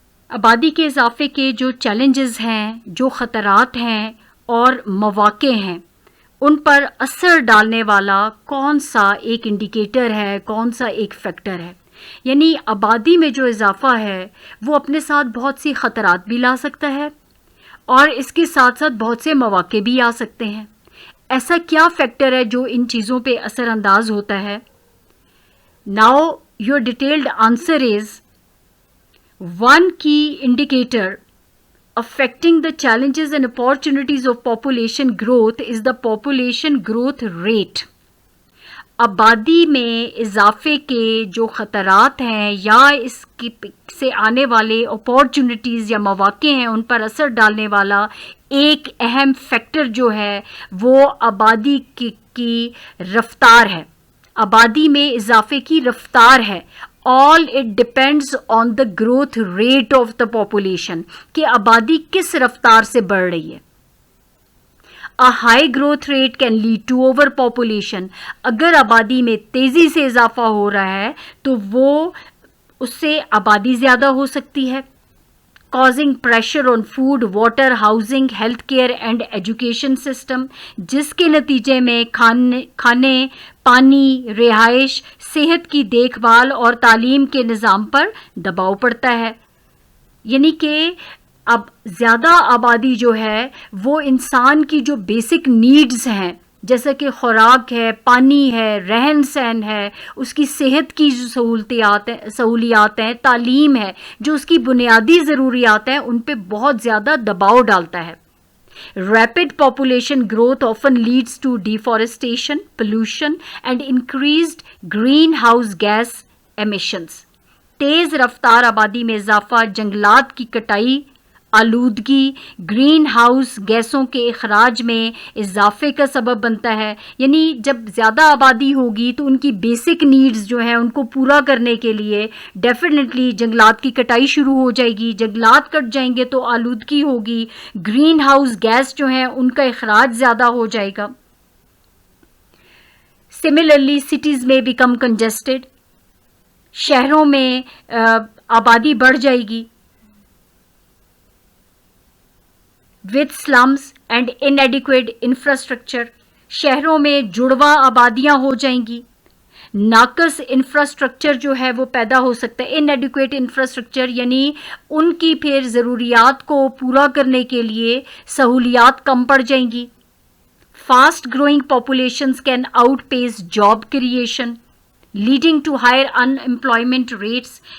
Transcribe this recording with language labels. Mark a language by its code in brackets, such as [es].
[hi] आबादी के इजाफे के जो चैलेंजेस हैं, जो ख़तरात हैं और मौक़े हैं, उन पर असर डालने वाला कौन सा एक इंडिकेटर है, कौन सा एक फैक्टर है. यानी आबादी में जो इजाफा है वो अपने साथ बहुत सी ख़तरात भी ला सकता है और इसके साथ साथ बहुत से मौक़े भी आ सकते हैं. ऐसा क्या फैक्टर है जो इन चीज़ों पे असर अंदाज होता है? [en] Now your detailed answer is, one key indicator affecting the challenges and opportunities of population growth is the population growth rate. [hi] आबादी में इजाफे के जो ख़तरात हैं या इसकी से आने वाले अपॉर्चुनिटीज़ या मौक़े हैं, उन पर असर डालने वाला एक अहम फैक्टर जो है वो आबादी की रफ्तार है. आबादी में इजाफे की रफ्तार है. [en] All it depends on the growth rate of the population, [hi] कि आबादी किस रफ्तार से बढ़ रही है. [en] A high growth rate can lead to overpopulation. [hi] अगर आबादी में तेज़ी से इजाफा हो रहा है तो वो उससे आबादी ज़्यादा हो सकती है, [en] causing pressure on food, water, housing, healthcare and education system, [hi] जिसके नतीजे में खाने, पानी, रिहाइश, सेहत की देखभाल और तालीम के निज़ाम पर दबाव पड़ता है. यानी कि अब ज़्यादा आबादी जो है वो इंसान की जो बेसिक नीड्स हैं, जैसे कि खुराक है, पानी है, रहन सहन है, उसकी सेहत की जो सहूलियात हैं, तालीम है, जो उसकी बुनियादी ज़रूरियात हैं, उन पे बहुत ज़्यादा दबाव डालता है. [en] Rapid population growth often leads to deforestation, pollution and increased greenhouse gas emissions. [hi] तेज़ रफ्तार आबादी में इजाफा जंगलात की कटाई, आलूदगी, ग्रीन हाउस गैसों के इखराज में इजाफे का सबब बनता है. यानी जब ज़्यादा आबादी होगी तो उनकी बेसिक नीड्स जो हैं उनको पूरा करने के लिए डेफिनेटली जंगलात की कटाई शुरू हो जाएगी. जंगलात कट जाएंगे तो आलूदगी होगी, ग्रीन हाउस गैस जो हैं उनका इखराज ज़्यादा हो जाएगा. [en] Similarly cities में become congested. [hi] शहरों में आबादी बढ़ जाएगी [en] with slums and inadequate infrastructure. [hi] शहरों में जुड़वा आबादियां हो जाएंगी. नाकस इंफ्रास्ट्रक्चर जो है वो पैदा हो सकता है. [en] inadequate infrastructure [hi] यानी उनकी फिर ज़रूरियात को पूरा करने के लिए सहूलियात कम पड़ जाएंगी. [en] Fast growing populations can outpace job creation leading to higher unemployment rates.